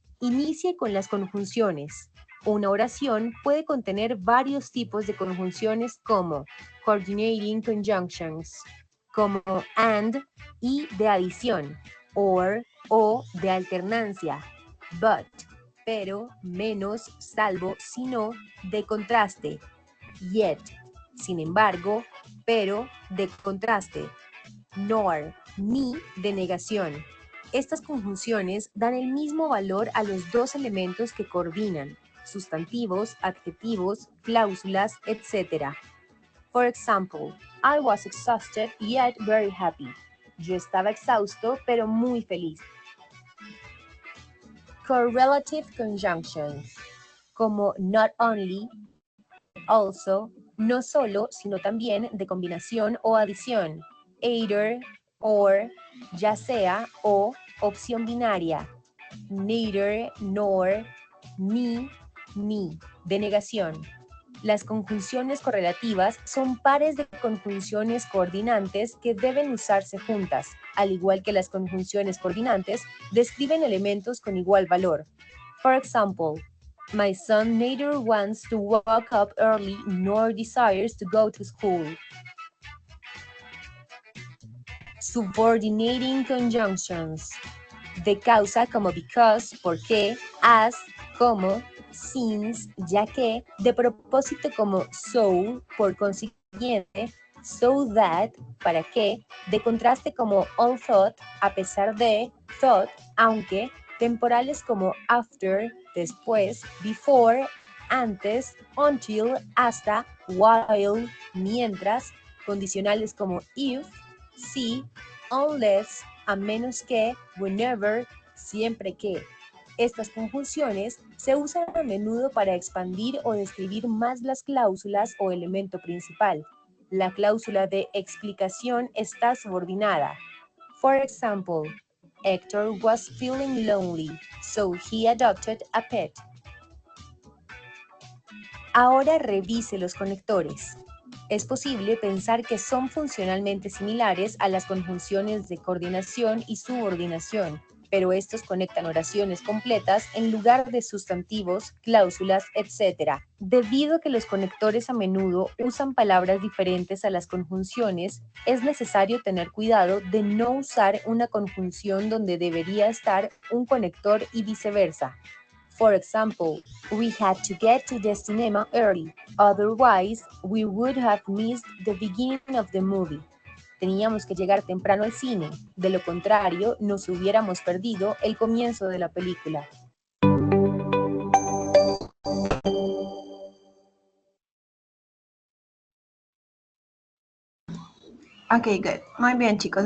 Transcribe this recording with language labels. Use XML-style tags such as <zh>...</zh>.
<es>Inicie con las conjunciones. Una oración puede contener varios tipos de conjunciones como</es> <en>coordinating conjunctions,</en> <es>como and y de adición, or o de alternancia, but, pero, menos, salvo, sino, de contraste, yet, sin embargo, pero, de contraste, nor, ni, de negación. Estas conjunciones dan el mismo valor a los dos elementos que coordinan, sustantivos, adjetivos, cláusulas, etc.</es> <en>For example, I was exhausted yet very happy.</en> <es>Yo estaba exhausto pero muy feliz.</es> <en>Correlative conjunctions,</en> <es>como not only, also, no solo, sino también de combinación o adición, either, or, ya sea, o, opción binaria, neither, nor, ni, de negación. Las conjunciones correlativas son pares de conjunciones coordinantes que deben usarse juntas, al igual que las conjunciones coordinantes describen elementos con igual valor.</es> <en>For example, my son neither wants to wake up early nor desires to go to school. Subordinating conjunctions.</en> <es>De causa como because, porque, as, como, since, ya que, de propósito como so, por consiguiente, so that, para que, de contraste como although, a pesar de, thought, aunque, temporales como after, después, before, antes, until, hasta, while, mientras, condicionales como if, si, unless, a menos que, whenever, siempre que. Estas conjunciones se usan a menudo para expandir o describir más las cláusulas o elemento principal. La cláusula de explicación está subordinada.</es> <en>For example, Hector was feeling lonely, so he adopted a pet.</en> <es>Ahora revise los conectores. Es posible pensar que son funcionalmente similares a las conjunciones de coordinación y subordinación, pero estos conectan oraciones completas en lugar de sustantivos, cláusulas, etc. Debido a que los conectores a menudo usan palabras diferentes a las conjunciones, es necesario tener cuidado de no usar una conjunción donde debería estar un conector y viceversa.</es> <en>For example, we had to get to the cinema early, otherwise we would have missed the beginning of the movie.</en> <es>Teníamos que llegar temprano al cine, de lo contrario nos hubiéramos perdido el comienzo de la película.</es> <en>Ok, good.</en> <es>Muy bien, chicos.</es>